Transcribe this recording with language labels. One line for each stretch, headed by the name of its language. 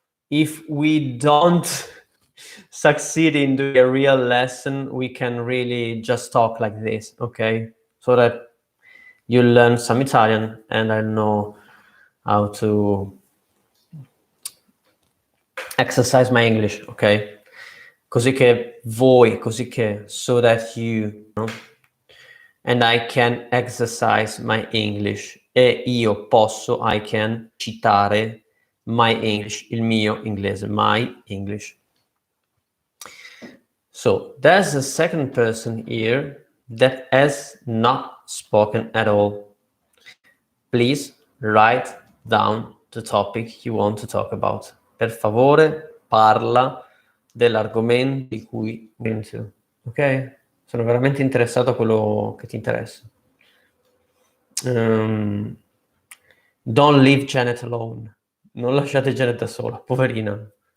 English: If we don't succeed in doing a real lesson, we can really just talk like this, okay? So that you learn some Italian and I know how to exercise my English, ok?
Italian: Così che voi, così che,
English: so that you,
Italian: no?
English: And I can exercise my English.
Italian: E io posso,
English: I can, citare my English,
Italian: il mio inglese,
English: my English. So there's a second person here that has not spoken at all. Please write down the topic you want to talk about.
Italian: Per favore, parla dell'argomento di cui pensi. Ok? Sono veramente interessato a quello che ti interessa.
English: Don't leave Janet alone.
Italian: Non lasciate Janet da sola, poverina.